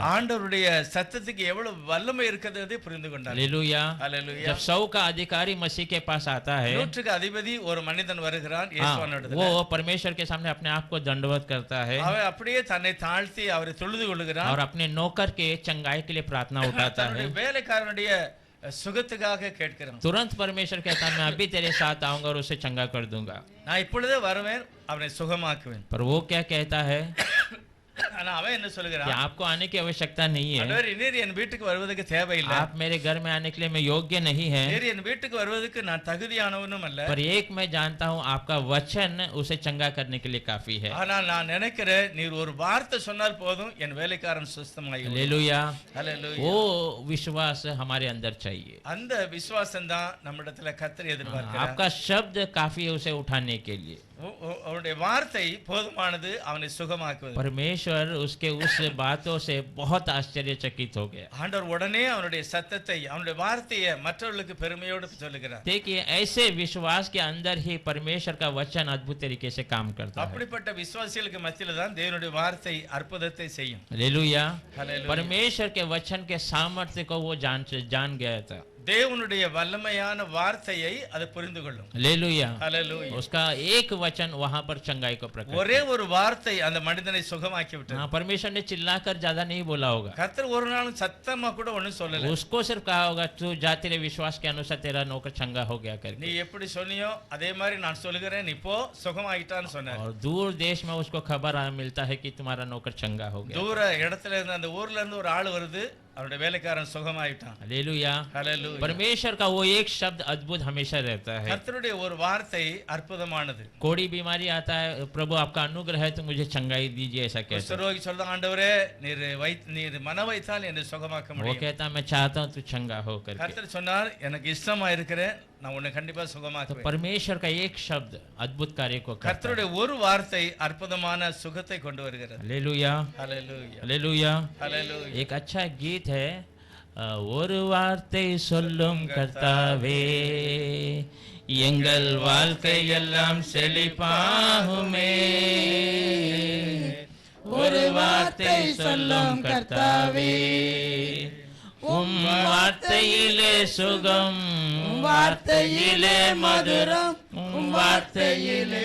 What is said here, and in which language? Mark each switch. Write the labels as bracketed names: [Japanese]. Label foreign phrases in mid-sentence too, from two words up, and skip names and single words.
[Tamil] ஆண்டவருடைய சத்தத்துக்கு எவ்வளவு வல்லமை இருக்கிறது புரிந்து கொண்டார்கள். [Hindi] हालेलुया। [Tamil] ஹalleluya. [Hindi] जब 100 का अधिकारी मसीह के पास आता है, [Tamil] நூற்றுக்கு அதிபதி ஒரு மனிதன் வருகிறான் [Hindi] हाँ, [Tamil] இயேசுவானவரிடத்துல. [Hindi] वो परमेश्वर के सामने अपने आप को दंडवत करता है [Tamil] அவன் அப்படியே தன்னை தாழ்த்தி அவரை தொழுது கொள்ளுகிறான். [Hindi] और अपने नौकर के चंगाई के लिए प्रार्थना उठाता है। [Tamil] தன்னுடைய வேலைக்காரனுடைய சுகத்துக்காக கேட்கிறான். [Hindi] तुरंत परमेश्वर कहता है मैं अभी तेरे साथ आऊंगा और उसे चंगा कर दूंगा। [Tamil] நான் இப்பொழுதே வருவேன் அவனை சுகமாக்குவேன். [Hindi] पर वो क्या कहता है [Tamil] ஆனா அவன் என்ன [Hindi] कि [Tamil] சொல்லுகிறான்? [Hindi] आपको आने की आवश्यकता नहीं है, [Tamil] ஆண்டவர், நீர் என் வீட்டுக்கு வருவதற்கு தேவையில்லை. [Hindi] आप मेरे घर में आने के लिए मैं योग्य नहीं है, [Tamil] நீர் என் வீட்டுக்கு வருவதற்கு நான் தகுதியானவனும் அல்ல. [Hindi] पर एक मैं जानता हूँ आपका वचन उसे चंगा करने के लिए काफी है। [Tamil] ஆனால் நான் நினைக்கிறேன் நீர் ஒரு வார்த்தை சொன்னால் போதும் என் வேலைக்காரன் சுத்தமாகி [Hindi] हालेलुया। [Tamil] ஹalleluya. [Hindi] वो विश्वास हमारे अंदर चाहिए। [Tamil] அந்த விசுவாசம் தான் நம்மிடத்துல கர்த்தர் எதிர்பார்க்கிறார். [Hindi] आपका शब्द काफी है उसे उठाने के लिए। [Tamil] அவருடைய வார்த்தை போதுமானது அவனை சுகமாக்குவது. [Hindi] परमेश्वर उसके उस बातों से बहुत आश्चर्यचकित हो गया। [Tamil] ஆண்டவர் உடனே அவனுடைய சத்தத்தை அவனுடைய வார்த்தையை மற்றவர்களுக்கு பெருமையோடு சொல்லுகிறார். [Hindi] देखिए ऐसे विश्वास के अंदर ही परमेश्वर का वचन अद्भुत तरीके से काम करता है। [Tamil] அப்படிப்பட்ட விசுவாசிகளுக்கு மத்தியில தான் தேவனுடைய வார்த்தை அற்புதத்தை செய்யும். [Hindi] हालेलुया। हालेलुया। परमेश्वर के वचन के सामर्थ्य को वो जान गया था। [Tamil] தேவனுடைய வல்லமையான வார்த்தையை அது புரிந்து கொள்ளும். [Hindi] हालेलुया। [Tamil] ஹalleluya. [Hindi] उसका एक वचन वहां पर चंगाई को प्रकट [Tamil] ஒரே ஒரு வார்த்தை அந்த மனிதனை சுகமாக்கி விட்டது. [Hindi] हाँ, परमेश्वर ने चिल्लाकर ज्यादा नहीं बोला होगा, [Tamil] கர்த்தர் ஒரு நாளும் சத்தமா கூட ஒண்ணும் சொல்லல. [Hindi] उसको सिर्फ कहा होगा तू जा, तेरे विश्वास के अनुसार तेरा नौकर चंगा हो गया करके। [Tamil] நீ எப்படி சொன்னியோ அதே மாதிரி நான் சொல்லுகிறேன், நீ போ சுகமாயிட்டான்னு சொன்னார். [Hindi] और दूर देश में उसको खबर मिलता है कि तुम्हारा नौकर चंगा हो गया। [Tamil] தூர இடத்துல இருந்து அந்த ஊர்ல இருந்து ஒரு ஆள் வருது, அவருடைய வேலைக்காரன் சுகமாயிட்டான். [Hindi] हालेलुया। [Tamil] ஹalleluya. [Hindi] परमेश्वर का वो एक शब्द अद्भुत हमेशा रहता है। [Tamil] கர்த்தருடைய ஒரு வார்த்தை அற்புதமானது. [Hindi] कोई बीमारी आता है, प्रभु आपका अनुग्रह है तो मुझे चंगाई दीजिए, ऐसा कहता है। [Tamil] குஷ்டரோகி சொல்ற, ஆண்டவரே நீர் மன வைத்தால் என்னை சுகமாக்க [Hindi] वो [Tamil] முடியும். [Hindi] कहता मैं चाहता हूँ तू चंगा हो करके। [Tamil] கர்த்தர் சொன்னார், எனக்கு இஷ்டமா இருக்கிறேன், நான் உன்னை கண்டிப்பா [Hindi] तो [Tamil] சுகமாக்குவேன். [Hindi] परमेश्वर का एक शब्द अद्भुत कार्य को करता है। [Tamil] கர்த்தருடைய ஒரு வார்த்தை அற்புதமான சுகத்தை கொண்டு வருகிறது. [Hindi] हालेलुया, [Tamil] ஹalleluya. [Hindi] हालेलुया। [Tamil] ஹalleluya. [Hindi] एक अच्छा गीत है, [Tamil] ஒரு வார்த்தை சொல்லும் கர்த்தாவே எங்கள் வாழ்க்கை எல்லாம் செழிப்பாகுமே, ஒரு வார்த்தை சொல்லும் கர்த்தாவே உம் வார்த்தையிலே சுகம், உம் வார்த்தையிலே மதுரம், உம் வார்த்தையிலே